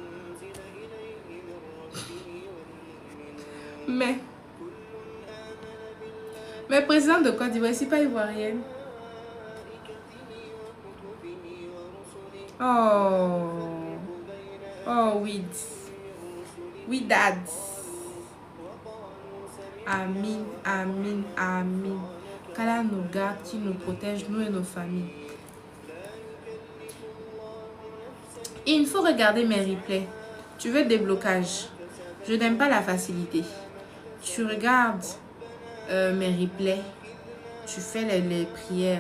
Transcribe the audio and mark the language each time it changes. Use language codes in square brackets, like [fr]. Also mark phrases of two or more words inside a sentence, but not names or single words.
[fr] Mais président de Côte d'Ivoire, c'est pas ivoirienne. Oh oui. Oui, [ar] dad. آمين، آمين، آمين. [fr] Qu'Allah nous garde, qu'il nous protège, nous et nos familles. Il faut regarder mes replays. Tu veux déblocage. Je n'aime pas la facilité. Tu regardes mes replays. Tu fais les prières.